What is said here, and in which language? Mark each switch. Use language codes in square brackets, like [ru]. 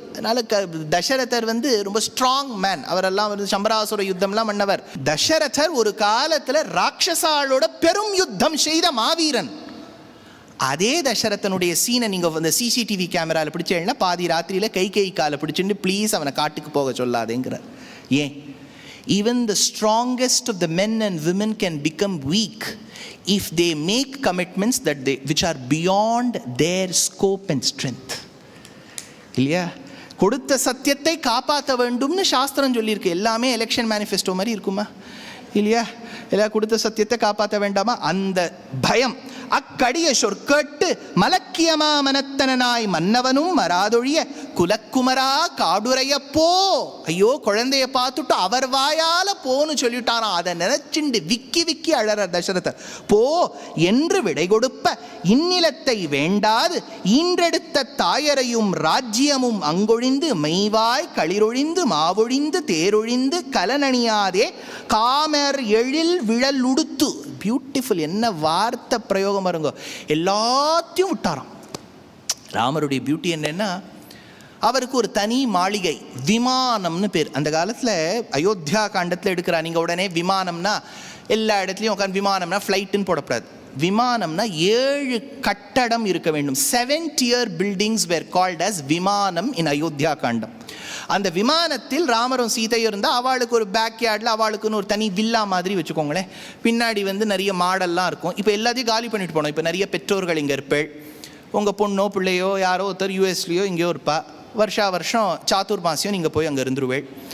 [ta] அதனால தசரதர் ரொம்ப strong man. அவரெல்லாம் சம்பராசுர யுத்தம்லாம் பண்ணவர். தசரதர் ஒரு காலத்தில் ராட்சசாலோட பெரும் யுத்தம் செய்த மாவீரன். அதே தசரதனுடைய சீனை நீங்கள் சிசிடிவி கேமராவில் பிடிச்சேன்னா பாதி ராத்திரியில் கைகேயி காலை பிடிச்சிட்டு ப்ளீஸ் அவனை காட்டுக்கு போக சொல்லாதேங்கிறார். ஏன்? [en] even the strongest of the men and women can become weak if they make commitments which are beyond their scope and strength. [ta] இல்லையா? கொடுத்த சத்தியத்தை காப்பாற்ற வேண்டும்னு சாஸ்திரம் சொல்லியிருக்கு. எல்லாமே எலெக்ஷன் மேனிஃபெஸ்டோ மாதிரி இருக்குமா? இல்லையா? எல்லாம் கொடுத்த சத்தியத்தை காப்பாற்ற வேண்டாமா? அந்த பயம் அக்கடிய சொற்கேட்டு மலக்கியமா மனத்தனாய் மன்னவனும் மராதொழிய குலக்குமரா காடுரைய போ. ஐயோ, குழந்தைய பார்த்துட்டு அவர் வாயால போன்னு சொல்லிட்டாராம். அதை நினைச்சுண்டு விக்கி விக்கி அழற தசரதர். போ என்று விடை கொடுப்ப இந்நிலத்தை வேண்டாது ஈன்றெடுத்த தாயரையும் ராஜ்யமும் அங்கொழிந்து மெய்வாய் களிரொழிந்து மாவொழிந்து தேரொழிந்து கலனணியாதே காமர் எழில் விழல் உடுத்து. பியூட்டிஃபுல், என்ன வார்த்தை பிரயோகம் பாருங்க. எல்லாத்தையும் விட்டாராம். ராமருடைய பியூட்டி என்னன்னா, அவருக்கு ஒரு தனி மாளிகை, விமானம்னு பேர். அந்த காலத்தில் அயோத்தியா காண்டத்தில் எடுக்கிறா. நீங்கள் உடனே விமானம்னா எல்லா இடத்துலையும் உட்காந்து விமானம்னா ஃப்ளைட்டுன்னு போடக்கூடாது. விமானம்னா 7 கட்டடம் இருக்க வேண்டும். [en] 7-tier buildings were called as vimanam in Ayodhya Kandam. [ta] அந்த விமானத்தில் ராமரும் சீதையும் இருந்தால் அவளுக்கு ஒரு பேக்யார்டில் அவளுக்குன்னு ஒரு தனி வில்லா மாதிரி வச்சுக்கோங்களேன். பின்னாடி நிறைய மாடல்லாம் இருக்கும். இப்போ எல்லாத்தையும் காலி பண்ணிட்டு போனோம். இப்போ நிறைய பெற்றோர்கள் இங்கே இருப்பேள். உங்கள் பொண்ணோ பிள்ளையோ யாரோ ஒருத்தர் யூஎஸ்லேயோ இங்கேயோ இருப்பா. வருஷம் சாத்துர்மாசியம் நீங்கள் போய் அங்கே இருந்துருவேள்.